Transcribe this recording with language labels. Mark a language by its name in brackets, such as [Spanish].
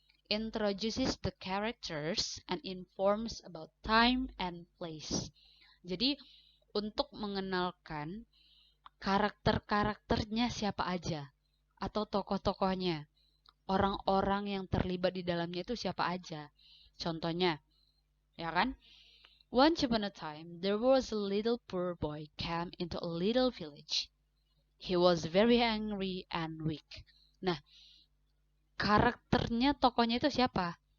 [English] Introduces the characters and informs about time and place. [Indonesian] Jadi, untuk mengenalkan karakter-karakternya siapa aja, atau tokoh-tokohnya, orang-orang yang terlibat di dalamnya itu siapa aja. Contohnya, ya kan? [English] Once upon a time, there was a little poor boy came into a little village. He was very angry and weak. [Indonesian] Nah, karakternya, tokohnya itu siapa?